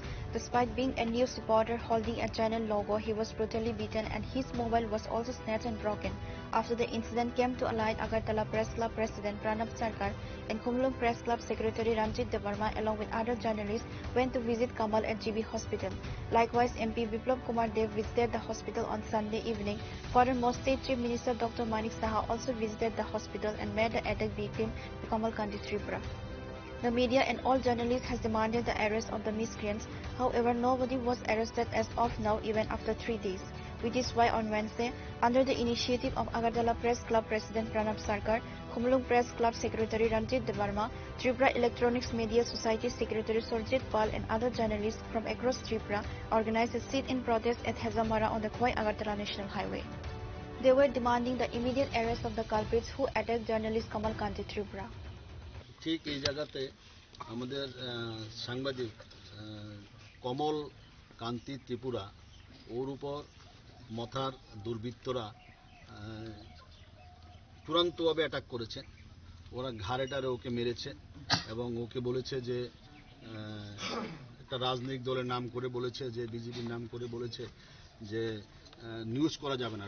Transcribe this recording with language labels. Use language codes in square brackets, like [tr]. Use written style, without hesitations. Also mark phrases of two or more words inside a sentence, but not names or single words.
[en] Despite being a news reporter holding a channel logo, he was brutally beaten and his mobile was also snatched and broken. After the incident came to light, Agartala Press Club President Pranab Sarkar and Khumlung Press Club Secretary Ranjit Devarma along with other journalists went to visit Kamal at GB Hospital. Likewise, MP Biplab Kumar Dev visited the hospital on Sunday evening. Furthermore, State Chief Minister Dr. Manik Saha also visited the hospital and met the attack victim Kamal Kanti Tripura. The media and all journalists has demanded the arrest of the miscreants. However, nobody was arrested as of now, even after 3 days. Which is why on Wednesday, under the initiative of Agartala Press Club President Pranab Sarkar, Khumlung Press Club Secretary Ranjit Devarma, Tripura Electronics Media Society Secretary Surjit Pal and other journalists from across Tripura organized a sit-in protest at Hazamara on the Khowai-Agartala National Highway. They were demanding the immediate arrest of the culprits who attacked journalist Kamal Kanti Tripura. [bn] ঠিক এই জায়গাতে আমাদের সাংবাদিক কমল কান্তি ত্রিপুরা, ওর উপর মথার দুর্বৃত্তরা চূড়ান্তভাবে অ্যাটাক করেছে। ওরা ঘাড়েটারে ওকে মেরেছে এবং ওকে বলেছে যে একটা রাজনৈতিক দলের নাম করে বলেছে, যে বিজেপির নাম করে বলেছে যে নিউজ করা যাবে না।